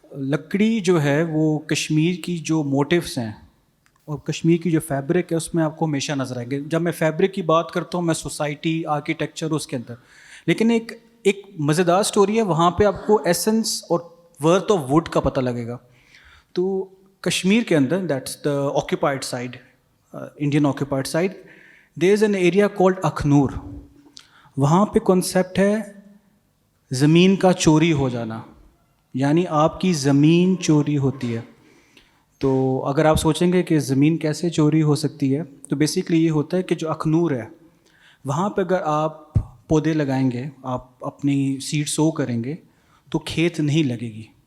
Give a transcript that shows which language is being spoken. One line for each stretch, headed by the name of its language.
Urdu: لکڑی جو ہے وہ کشمیر کی جو موٹیوس ہیں اور کشمیر کی جو فیبرک ہے اس میں آپ کو ہمیشہ نظر آئیں گے. جب میں فیبرک کی بات کرتا ہوں میں سوسائٹی, آرکیٹیکچر اس کے اندر, لیکن ایک مزیدار اسٹوری ہے وہاں پہ آپ کو ایسنس اور
English: worth of wood
Urdu: کا پتہ لگے گا. تو کشمیر کے اندر,
English: That's the occupied side, Indian occupied side, there is an area called Akhnoor.
Urdu: وہاں پہ کانسیپٹ ہے زمین کا چوری ہو جانا, یعنی آپ کی زمین چوری ہوتی ہے. تو اگر آپ سوچیں گے کہ زمین کیسے چوری ہو سکتی ہے, تو بیسیکلی یہ ہوتا ہے کہ جو اخنور ہے وہاں پہ اگر آپ پودے لگائیں گے, آپ اپنی سیڈ سو کریں گے تو کھیت نہیں لگے گی.